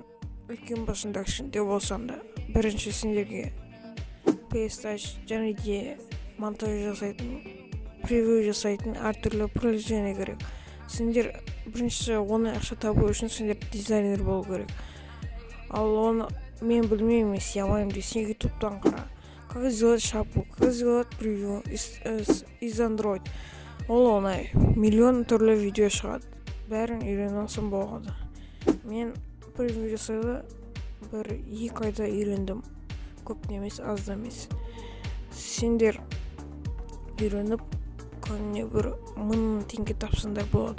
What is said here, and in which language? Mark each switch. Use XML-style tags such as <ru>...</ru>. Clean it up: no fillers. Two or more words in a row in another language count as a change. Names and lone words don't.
<kk>Үлкен басында кішкентай болсам да, бірінші сендерге PS және де монтаж жасайтын, превью жасайтын әртүрлі приложение керек. Сендер бірінші оны ақша табу үшін сендер дизайнер болу керек. Ал оны мен білмеймін, мен істей алмаймын десең, ютубтан қара.</kk> <ru>Как сделать шапку, как сделать превью из Android.</ru> <kk>Ол оңай, миллион түрлі видео шығады. Бәрін үйренген соң болады. Мен превью жасауды 1-2 айда үйрендім. Көп емес, аз да емес. Сендер үйреніп, күніне 1000 теңге тапсаңдар болады.</kk>